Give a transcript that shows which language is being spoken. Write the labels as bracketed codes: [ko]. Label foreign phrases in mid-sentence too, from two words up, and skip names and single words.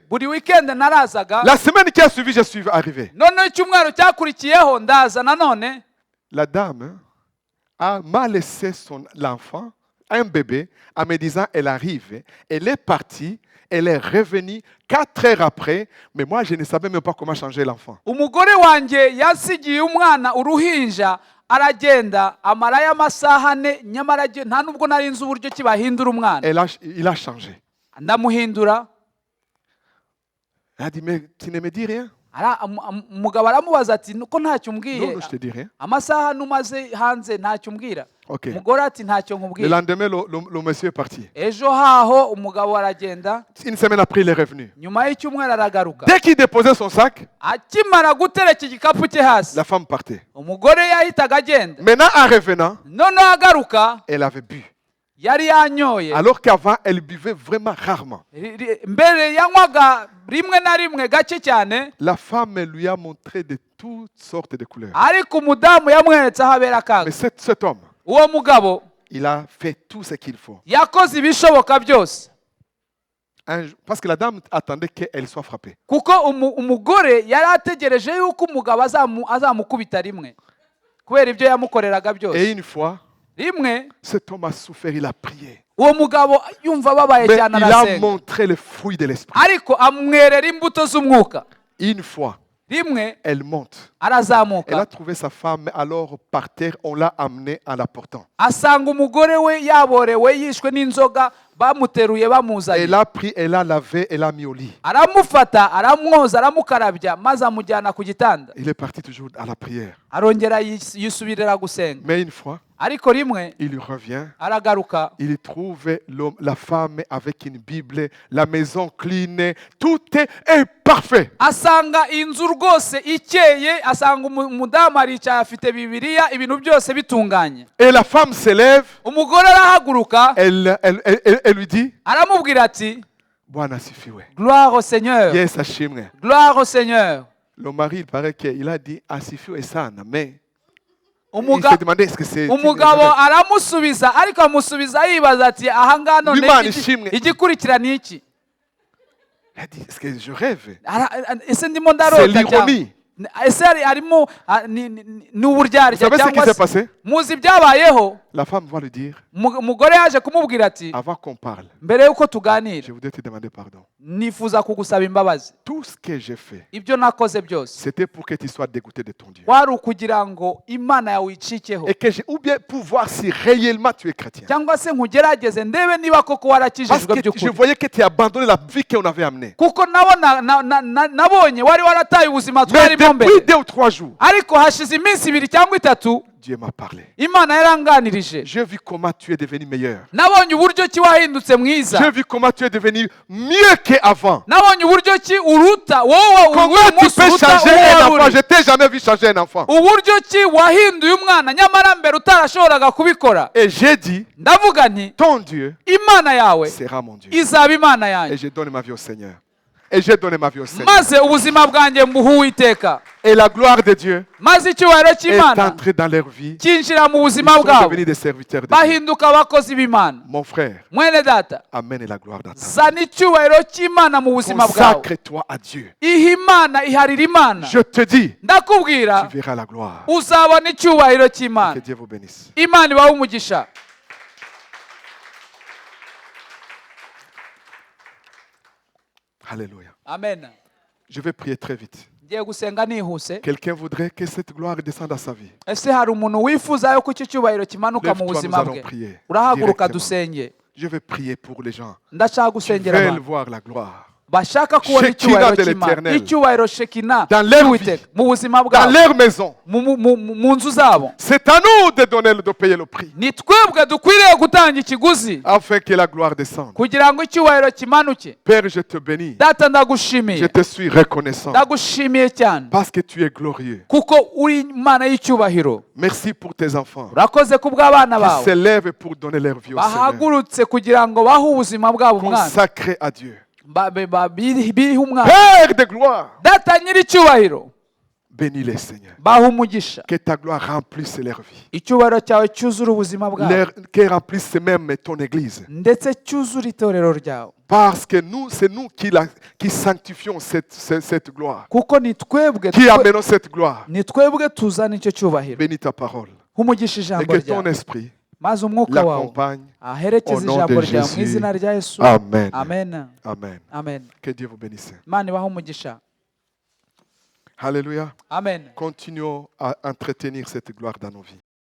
[fr] La semaine qui a suivi, je suis arrivé. La dame m'a laissé l'enfant un bébé en me disant, elle arrive, elle est partie, elle est revenue 4 heures après, mais moi je ne savais même pas comment changer l'enfant. [rw] umugore wanjye yasigiye umwana uruhinja aragenda amarayo amasaha ane nyamara nta nubwo nari nzi uburyo ki bahindura umwana. [fr] Il a changé. [rw] Ndamuhindura. [fr] Elle a dit, mais tu ne me dis rien? [rw] Umugabo aramubaza ati ko ntacyo [fr] Non, [rw] umbwiye, [fr] non, je te dis rien. [rw] amasaha numaze hanze ntacyo umbwira. [fr] Ok. [rw] Umugore ati ntacyo [fr] Le [rw] nkubwira. [fr] lendemain, le monsieur est parti. [rw] Ejo haho umugabo aragenda, [fr] Une semaine après, il est revenu. [rw] nyuma y'icyumweru aragaruka. [fr] Dès qu'il déposait son sac, [rw] Akimara gutereka igikapu cye hasi, [fr] la femme partait. [rw] umugore yahitaga agenda. [fr] Maintenant, en revenant, [rw] Noneho agaruka [fr] elle avait bu. [rw] yari yanyoye. [fr] Alors qu'avant, elle buvait vraiment rarement. [rw] Mbere yanywaga rimwe na rimwe gake cyane, [fr] La femme lui a montré de toutes sortes de couleurs. [rw] ariko umudamu yamweretse aho abera akaga. [fr] Mais cet homme, [rw] Uwo mugabo [fr] il a fait tout ce qu'il faut. [rw] yakoze ibishoboka byose, [fr] Parce que la dame attendait qu'elle soit frappée. [rw] kuko umugore yari ategereje yuko umugabo azamukubita rimwe kubera ibyo yamukoreraga [fr] Et [rw] byose. [fr] une fois, [rw] Rimwe [fr] cet homme a souffert, il a prié. [rw] uwo mugabo yumva ababaye [fr] Mais [rw] cyane [fr] il a [rw] arasenga, [fr] montré le fruit de l'esprit. [rw] ariko amwerera imbuto z'umwuka. [fr] Une fois, [rw] Rimwe [fr] elle monte. Elle [rw] arazamuka [fr] a trouvé sa femme alors par terre, on l'a amenée en la portant. [rw] asanga umugore we yaborewe yishwe n'inzoga, bamuteruye bamuzanye. [fr] Elle a pris, elle a lavé, elle a mis au lit. [rw] Aramufata aramwoza aramukarabya maze amujyana ku gitanda, [fr] Il est parti toujours à la prière. [rw] arongera yisubirira gusenga. [fr] Mais une fois, [rw] Ariko rimwe [fr] il revient, [rw] aragaruka [fr] il trouve la femme avec une Bible, la maison clean, tout est parfait. [rw] asanga inzu rwose ikeye, asanga umudamu aricaye afite Bibiliya, ibintu byose bitunganye. [fr] Et la femme s'élève, [rw] Umugore arahaguruka [fr] elle lui dit, [rw] aramubwira ati [sw] Bwana sifiwe. [fr] gloire au Seigneur, [rw] Yes, ashimwe. [fr] gloire au Seigneur. Le mari, il paraît qu'il a dit [sw] asifiwe sana, [fr] mais il [rw] Umuga- [fr] s'est demandé est-ce que c'est... [rw] umugabo aramusubiza, ariko amusubiza yibaza ati ahangano none Wimana ishimwe. igikurikira ni iki? [fr] Elle a dit, est-ce que je rêve? [rw] Ese ndimo [fr] C'est [rw] ndarota [fr] l'ironie. [rw] ese arimo ni uburyarya [fr] Vous savez ce qui [rw] cyangwa [fr] s'est se passé? [rw] muzi ibyabayeho? [fr] La femme va lui dire, [rw] Umugore yaje kumubwira ati [fr] avant qu'on parle, [rw] mbere yuko tuganira [fr] je voudrais te demander pardon. [rw] nifuza kugusaba imbabazi. [fr] Tout ce que j'ai fait, [rw] Ibyo nakoze byose [fr] c'était pour que tu sois dégoûté de ton Dieu. [rw] wari ukugira ngo Imana yawe icikeho, [fr] Et que ou bien pour voir si réellement tu es chrétien. [rw] cyangwa se nkugerageze ndebe niba koko [fr] Parce [rw] warakijijwe [fr] que je [rw] by'ukuri, [fr] voyais que tu as abandonné la vie qu'on avait amenée. [rw] kuko nabonye wari warataye ubuzima [fr] Mais [rw] twarimo mbere. [fr] depuis 2 ou 3 jours, [rw] Ariko hashize iminsi 2 cyangwa 3 [fr] Dieu m'a parlé. [rw] Imana yaranganirije. [fr] J'ai vu comment tu es devenu meilleur. [rw] Nabonye uburyo ki wahindutse mwiza. [fr] J'ai vu comment tu es devenu mieux qu'avant. [rw] Nabonye uburyo ki uruta wowe [fr] Comment tu peux changer un enfant? Je t'ai jamais vu changer un enfant. [rw] Uburyo ki wahinduye umwana nyamara mbere utarashoboraga kubikora. [fr] Et j'ai dit, [rw] Ndavuga nti [fr] ton Dieu [rw] Imana yawe [fr] sera mon Dieu. [rw] izaba Imana [fr] Et [rw] yanjye, [fr] je donne ma vie au Seigneur. Et j'ai donné ma vie au Seigneur. [rw] maze ubuzima bwanjye mbuha Uwiteka, [fr] Et la gloire de Dieu [rw] maze icyubahiro [fr] est [rw] cy'Imana [fr] entrée dans leur vie. [rw] cyinjira mu [fr] Ils [rw] buzima [fr] sont [rw] bwabo, [fr] devenus des serviteurs de Dieu. [rw] bahinduka abakozi b'Imana. [fr] Mon frère, [rw] Mwene data, [fr] amène la gloire dans ta vie. [rw] zana icyubahiro cy'Imana mu buzima bwawe, [fr] Consacre-toi à Dieu. [rw] iha Imana, iharira Imana. [fr] Je te dis, [rw] Ndakubwira [fr] tu verras la gloire. [rw] uzabona icyubahiro [fr] Que [rw] cy'Imana. [fr] Dieu vous bénisse. [rw] Imana ibahe umugisha. [fr] Alléluia. [rw] Amen. [fr] Je vais prier très vite. [rw] Ngiye gusenga nihuse. [fr] Quelqu'un voudrait que cette gloire descende à sa vie. [rw] Ese hari umuntu wifuza yuko icyo cyubahiro kimanuka mu [fr] Lève-toi, nous [rw] buzima [fr] allons [rw] bwe? [fr] prier. [rw] Urahaguruka [fr] directement. [rw] dusenge. [fr] Je vais prier pour les gens [rw] Ndashaka [fr] qui [rw] gusengera [fr] veulent [rw] abantu [fr] voir la gloire [rw] bashaka kubona Shekina icyubahiro [fr] de [rw] cy'Imana, [fr] l'Éternel. [rw] icyubahiro Shekina [fr] Dans leur [rw] cy'Uwiteka mu buzima [fr] dans [rw] bwabo, [fr] leur maison. [rw] mu nzu zabo. [fr] C'est à nous de donner, de payer le prix [rw] Ni twebwe dukwiriye gutanga ikiguzi [fr] afin que la gloire descende. [rw] kugira ngo icyubahiro kimanuke. [fr] Père, je te bénis. [rw] Data [fr] Je [rw] ndagushimiye, [fr] te suis reconnaissant [rw] ndagushimiye cyane [fr] parce que tu es glorieux. [rw] kuko uri Imana y'icyubahiro. [fr] Merci pour tes enfants [rw] Urakoze ku bw'abana [fr] qui [rw] bawe [fr] s'élèvent pour donner leur vie au Seigneur. [rw] bahagurutse kugira ngo bahe ubuzima bwabo umwana, [fr] Consacrés à Dieu. [rw] bihe umwana. [fr] Père de gloire, [rw] Data nyir'icyubahiro, [fr] bénis-les, Seigneur. [rw] bahe umugisha, [fr] Que ta gloire remplisse leur vie. [rw] icyubahiro cyawe cyuzure ubuzima bwabo [fr] Qu'elle remplisse même ton église. [rw] ndetse cyuzure itorero ryawe, [fr] Parce que nous, c'est nous qui sanctifions cette gloire. [rw] kuko ni twebwe [fr] Qui amenons cette gloire. [rw] ni twebwe tuzana icyo cyubahiro. [fr] Bénis ta parole. [rw] Umugisha [fr] Et [rw] ijambo [fr] que ton [rw] ryawe, [fr] esprit [rw] maze umwuka wawe [fr] l'accompagne. [rw] aherekeze [fr] Au nom [rw] ijambo [fr] de [rw] ryawe mu [fr] Jésus. [rw] izina rya Yesu. Amen. Amen. Amen. Amen. [fr] Que Dieu vous bénisse. [rw] Imana ibahe umugisha. [fr] Alléluia. [rw] Amen. [fr] Continuons à entretenir cette gloire dans nos vies.